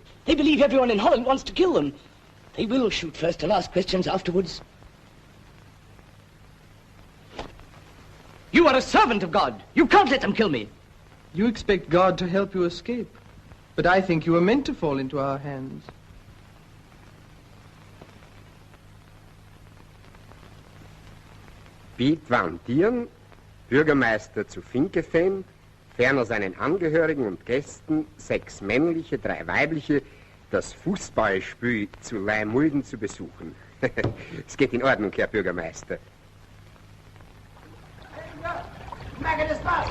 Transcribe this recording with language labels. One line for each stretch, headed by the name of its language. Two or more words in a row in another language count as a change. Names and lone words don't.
English: They believe everyone in Holland wants to kill them. They will shoot first and ask questions afterwards. You are a servant of God. You can't let them kill me. You expect God to help you escape. But I think you were meant to fall into our hands.
German: Piet van Dieren, Bürgermeister zu Vinkeveen, ferner seinen Angehörigen und Gästen 6 männliche, 3 weibliche, das Fußballspiel zu Leimulden zu besuchen. Es geht in Ordnung, Herr Bürgermeister.
Dutch: Maak het eens vast.